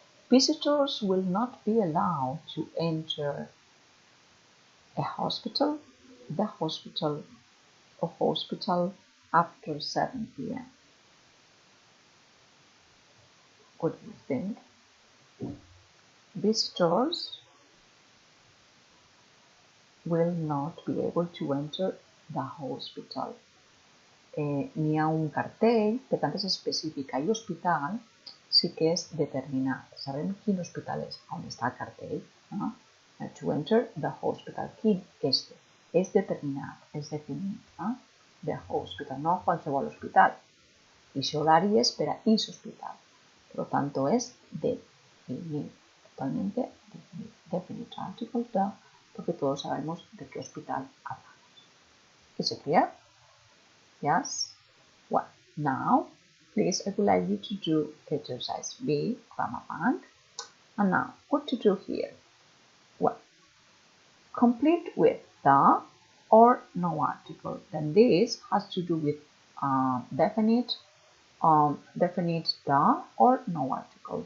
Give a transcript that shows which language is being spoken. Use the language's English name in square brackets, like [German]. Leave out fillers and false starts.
[English] Visitors will not be allowed to enter a hospital, the hospital, or hospital after 7 p.m. What do you think? Visitors will not be able to enter the hospital. [Catalan] N'hi ha un cartell, per tant és específica, i hospital sí que és determinat. Sabem quin hospital és, on està el cartell. No? [English] To enter the hospital. [Catalan] Quin? Este. És determinat, és definit. No? [English] The hospital, [Catalan] no qualsevol hospital. Ese horari és per a ese hospital. [Spanish] Por lo tanto es definit, totalmente definit. [English] Definite article the, [Spanish] porque todos sabemos de qué hospital hablamos. [English] Is it clear? Yes? Well, now, please, I would like you to do exercise B, grammar bank. And now, what to do here? Well, complete with the or no article. Then this has to do with definite the or no article.